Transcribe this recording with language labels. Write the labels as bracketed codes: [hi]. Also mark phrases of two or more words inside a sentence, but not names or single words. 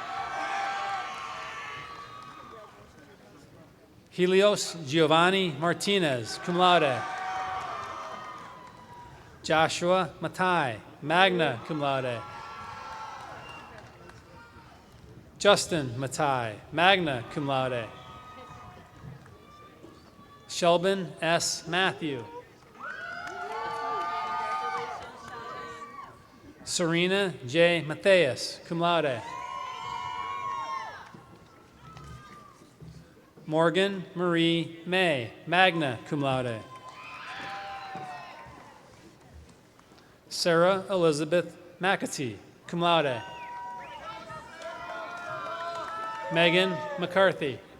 [en] Helios Giovanni Martinez, [la] cum laude. [en] Joshua Matai, [la] magna cum laude. [en] Justin Matai, [la] magna cum laude. [en] Shelbin S. Matthew. Serena J. Matthias, [la] cum laude. [en] Morgan Marie May, [la] magna cum laude. [en] Sarah Elizabeth McAtee, [la] cum laude. [en] Megan McCarthy.